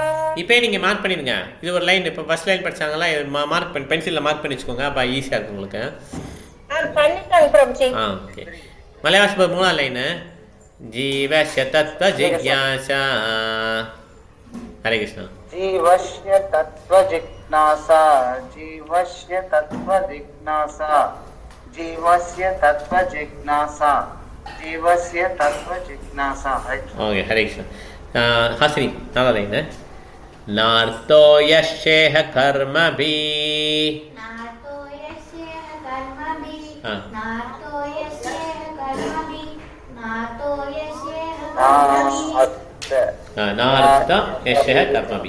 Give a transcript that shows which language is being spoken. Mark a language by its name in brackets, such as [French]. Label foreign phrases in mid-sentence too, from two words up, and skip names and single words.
[Tamil] இப்போ நீங்கள் மார்க் பண்ணிடுங்க. இது ஒரு லைன். இப்போ ஃபர்ஸ்ட் லைன் படிச்சாங்களா, மார்க் பண்ணி பென்சிலில் மார்க் பண்ணி வச்சுக்கோங்க. அப்போ ஈஸியாக இருக்கும் உங்களுக்கு. ஓகே. மலையாள 3வது லைனு [Sanskrit] ஜீவஸ்ய தத்வ ஜிக்யாசா. [Tamil] ஹரே கிருஷ்ணா. [Sanskrit] जीवस्य तत्व जिज्ञासा जीवस्य तत्व जिज्ञासा जीवस्य तत्व जिज्ञासा जीवस्य तत्व जिज्ञासा. [Tamil] ஓகே. ஹரே கிருஷ்ணா. ஹாசினி 4வது லைனு [Sanskrit] நார்த்தோ யஷேஹ கர்மபி நார்த்த யஷேஹ கர்மபி.